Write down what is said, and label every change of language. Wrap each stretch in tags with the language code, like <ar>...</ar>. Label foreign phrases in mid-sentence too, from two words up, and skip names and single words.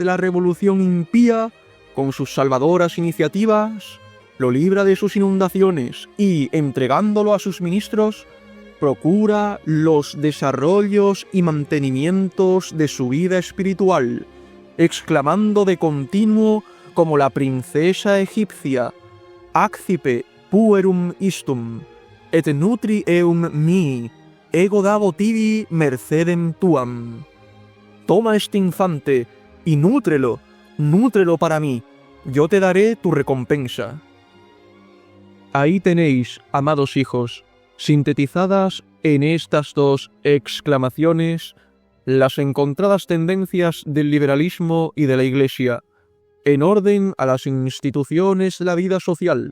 <es>la revolución impía, con sus salvadoras iniciativas, lo libra de sus inundaciones y, entregándolo a sus ministros, procura los desarrollos y mantenimientos de su vida espiritual, exclamando de continuo como la princesa egipcia:</es> <la>«Accipe puerum istum, et nutri eum mi, ego dabo tibi mercedem tuam».</la> <es>Toma este infante y nútrelo para mí, yo te daré tu recompensa. Ahí tenéis, amados hijos, sintetizadas en estas dos exclamaciones, las encontradas tendencias del liberalismo y de la Iglesia, en orden a las instituciones de la vida social.</es>